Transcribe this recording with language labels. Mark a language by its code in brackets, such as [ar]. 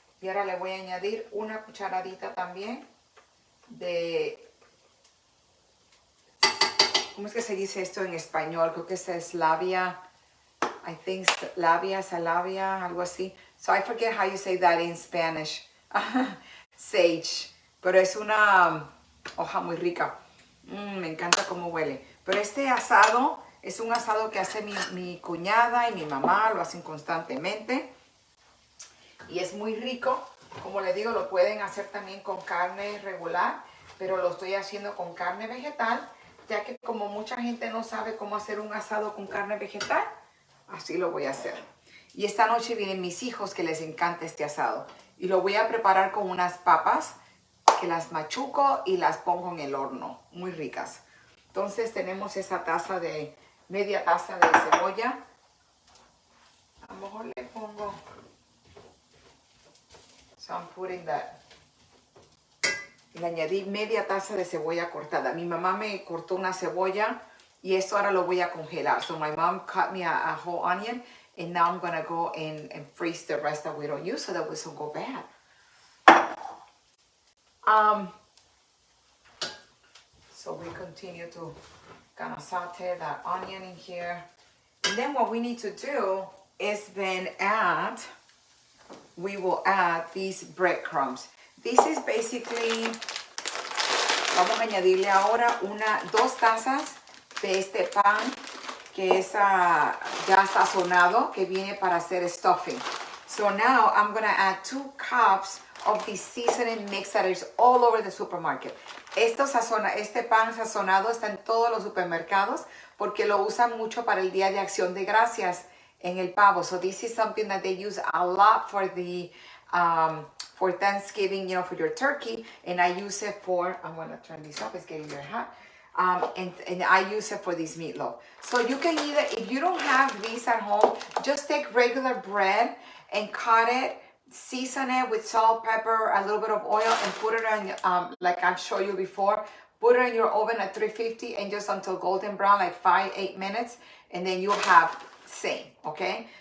[es] Y ahora le voy a añadir una cucharadita también de... ¿Cómo es que se dice esto en español? Creo que es labia. [en] I think [es] salvia, algo así. [en] So I forget how you say that in Spanish. Sage. [es] Pero es una hoja muy rica. Me encanta cómo huele. Pero este asado es un asado que hace mi cuñada y mi mamá. Lo hacen constantemente. Y es muy rico. Como les digo, lo pueden hacer también con carne regular. Pero lo estoy haciendo con carne vegetal. Ya que como mucha gente no sabe cómo hacer un asado con carne vegetal, así lo voy a hacer. Y esta noche vienen mis hijos que les encanta este asado. Y lo voy a preparar con unas papas que las machuco y las pongo en el horno. Muy ricas. Entonces tenemos esa media taza de cebolla. A lo mejor le pongo... [en] So I'm putting that. [es] Le añadí media taza de cebolla cortada. Mi mamá me cortó una cebolla y esto ahora lo voy a congelar. [en] So my mom cut me a whole onion and now I'm going to go and freeze the rest that we don't use so that it doesn't go bad. So we continue to kind of saute that onion in here. And then what we need to do is then add we will add these breadcrumbs. This is basically, [es] vamos a añadirle ahora 2 tazas de este pan que es ya sazonado, que viene para hacer stuffing. [en] So now I'm going to add 2 cups of the seasoning mix that is all over the supermarket. [es] Este pan sazonado está en todos los supermercados porque lo usan mucho para el Día de Acción de Gracias en el pavo. [en] So this is something that they use a lot for the for Thanksgiving, for your turkey. And I use it for, I'm going to turn this up, it's getting very hot. And I use it for this meatloaf. So you can either, if you don't have these at home, just take regular bread and cut it, season it with salt, pepper, a little bit of oil, and put it on, like I've showed you before, put it in your oven at 350 and just until golden brown, like 5-8 minutes, and then you'll have same, okay?